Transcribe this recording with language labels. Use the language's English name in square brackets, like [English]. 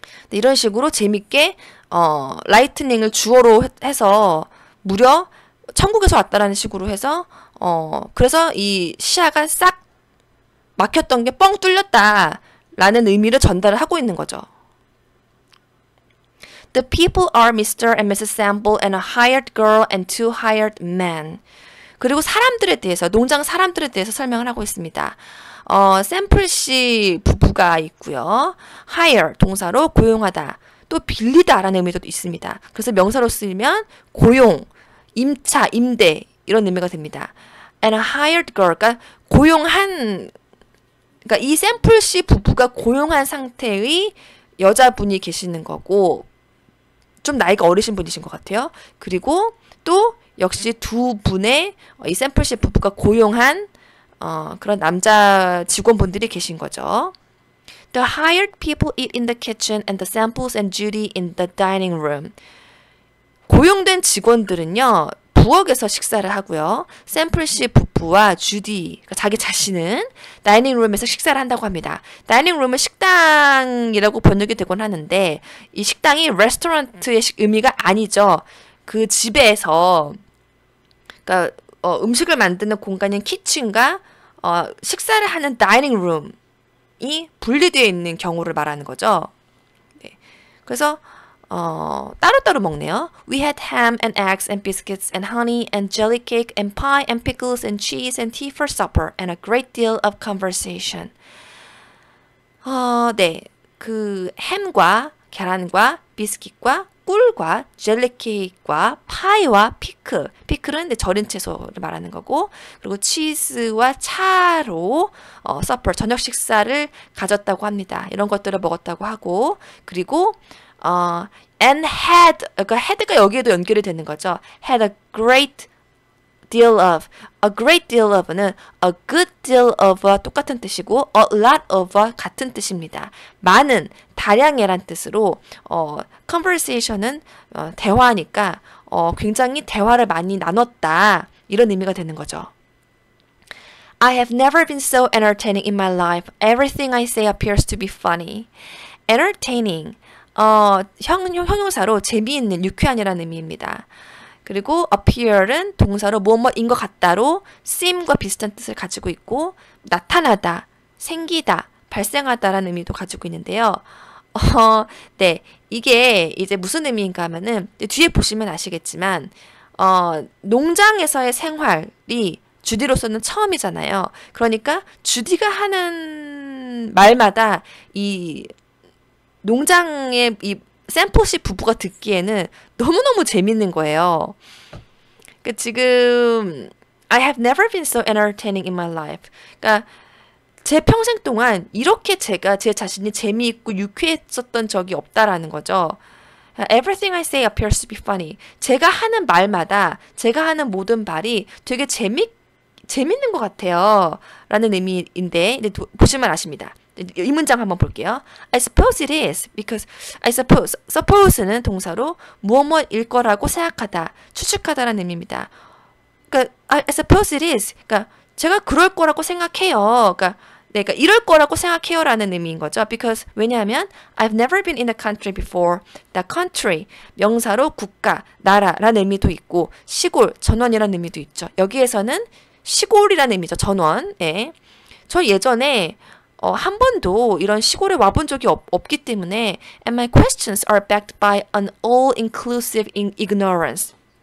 [Korean] 이런 식으로 재밌게 라이트닝을 주어로 해서 무려 천국에서 왔다라는 식으로 해서 그래서 이 시야가 싹 막혔던 게 뻥 뚫렸다라는 의미를 전달을 하고 있는 거죠. [English] The people are Mr. and Mrs. Sample and a hired girl and two hired men. [Korean] 그리고 사람들에 대해서, 농장 사람들에 대해서 설명을 하고 있습니다. 샘플 씨 부부가 있고요. hire, 동사로 고용하다. 또 빌리다라는 의미도 있습니다. 그래서 명사로 쓰이면 고용, 임차, 임대 이런 의미가 됩니다. [English] And a hired girl, [Korean] 그러니까 그러니까 이 샘플 씨 부부가 고용한 상태의 여자분이 계시는 거고 좀 나이가 어리신 분이신 것 같아요. 그리고 또 역시 두 분의 이 샘플 씨 부부가 고용한 그런 남자 직원분들이 계신 거죠. [English] The hired people eat in the kitchen and the samples and Judy in the dining room. [Korean] 고용된 직원들은요. 부엌에서 식사를 하고요. 샘플 씨 부부와 주디, 그러니까 자기 자신은 다이닝룸에서 식사를 한다고 합니다. 다이닝룸은 식당이라고 번역이 되곤 하는데 이 식당이 레스토랑트의 의미가 아니죠. 그 집에서 그러니까 음식을 만드는 공간인 키친과 식사를 하는 다이닝룸이 분리되어 있는 경우를 말하는 거죠. 네. 그래서 따로따로 먹네요. [English] We had ham and eggs and biscuits and honey and jelly cake and pie and pickles and cheese and tea for supper and a great deal of conversation. [Korean] 네. 그 햄과 계란과 비스킷과 꿀과 젤리 케이크와 파이와 피클. 피클은 절인 채소를 말하는 거고, 그리고 치즈와 차로 서퍼 저녁 식사를 가졌다고 합니다. 이런 것들을 먹었다고 하고, 그리고 [English] and had, [Korean] 그러니까 had가 여기에도 연결이 되는 거죠. [English] had a great deal of. A great deal of는 a good deal of와 [Korean] 똑같은 뜻이고 [English] a lot of와 [Korean] 같은 뜻입니다. 많은, 다량의란 뜻으로 conversation은 대화니까 굉장히 대화를 많이 나눴다. 이런 의미가 되는 거죠. [English] I have never been so entertaining in my life. Everything I say appears to be funny. [Korean] entertaining 형용사로 재미있는, 유쾌한이라는 의미입니다. 그리고 appear은 동사로 뭐뭐인 것 같다로 seem과 비슷한 뜻을 가지고 있고 나타나다, 생기다, 발생하다라는 의미도 가지고 있는데요. 네, 이게 이제 무슨 의미인가 하면은 뒤에 보시면 아시겠지만 농장에서의 생활이 주디로서는 처음이잖아요. 그러니까 주디가 하는 말마다 이 농장의 이 샘포시 부부가 듣기에는 너무너무 재밌는 거예요. 그러니까 지금 [English] I have never been so entertaining in my life. [Korean] 그러니까 제 평생 동안 이렇게 제가 제 자신이 재미있고 유쾌했었던 적이 없다라는 거죠. [English] Everything I say appears to be funny. [Korean] 제가 하는 말마다, 제가 하는 모든 말이 되게 재밌는 것 같아요. 라는 의미인데, 보시면 아십니다. 이 문장 한번 볼게요. [English] I suppose it is because I suppose는 [Korean] 동사로 무엇일 거라고 생각하다, 추측하다라는 의미입니다. [English] 그러니까 I suppose it is. [Korean] 그러니까 제가 그럴 거라고 생각해요. 그러니까 이럴 거라고 생각해요라는 의미인 거죠. [English] Because [Korean] 왜냐하면 [English] I've never been in the country before. [Korean] The country 명사로 국가, 나라라는 의미도 있고 시골, 전원이라는 의미도 있죠. 여기에서는 시골이라는 의미죠. 전원. 예. 저 예전에 한 번도 이런 시골에 와본 적이 없기 때문에 [English] and my questions are backed by an all-inclusive ignorance.